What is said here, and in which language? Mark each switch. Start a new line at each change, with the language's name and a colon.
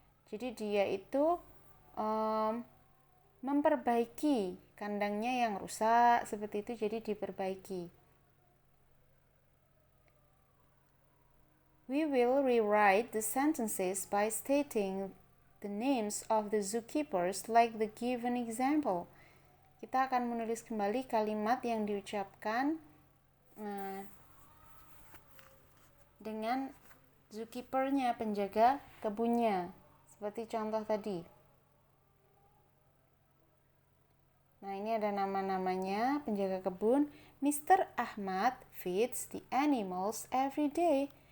Indonesian: Jadi dia itu memperbaiki kandangnya yang rusak seperti itu, jadi diperbaiki.
English: We will rewrite the sentences by stating the names of the zookeepers like the given example.
Indonesian: Kita akan menulis kembali kalimat yang diucapkan dengan zookeepernya, penjaga kebunnya, seperti contoh tadi. Nah, ini ada nama-namanya penjaga kebun.
English: Mr. Ahmad feeds the animals every day.